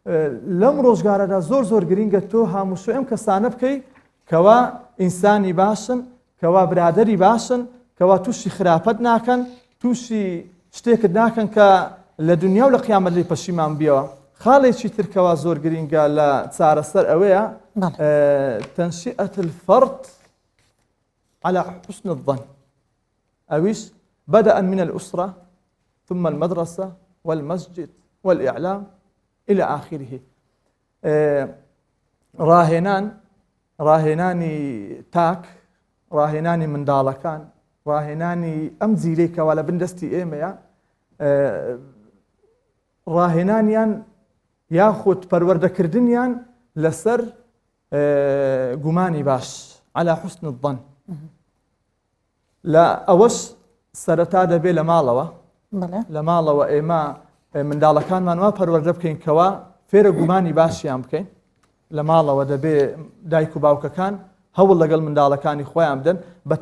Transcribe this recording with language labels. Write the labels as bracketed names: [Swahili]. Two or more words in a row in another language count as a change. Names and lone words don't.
[Central Kurdish] لەم ڕۆژگارەدا زۆر گرینگە تۆ هامووشۆ ئەم کەسانە بکەی کەوا ئینسانی باشن کەوا برادری باشن کەوا تووشی خراپەت ناکەن تووشی شتێکت ناکەن کە لە دنیا و لە قیامەت لی پەشیمان بیەوە خاڵێکی ترکەوە زۆر گرینگە لە چارەسەر ئەوەیە [Arabic] تەنشئەت الفەرد على حسن الظن أويش بدءا من الأسرة ثم المدرسة والمسجد والإعلام إلى آخره [Central Kurdish] راهێنانی تاک ڕاهێنانی منداڵەکان ڕاهێنانی ئەم جیلەیەکەوە لە بندستی ئێمەیە ڕاهێنانیان یاخود پەروەردەکردنیان لەسەر گومانی باش [Arabic] على حسن الظن [Central Kurdish] لە ئەوەش سەرەتا دەبێ لە ماڵەوە ئێمە منداڵەکانمان وا پەروەردە بکەین کەوا فێرە گومانی باشیان بکەین لە ماڵەوە دەبێ دایک و باوکەکان هەوڵ لەگەڵ منداڵەکانی خۆیان بدەن بە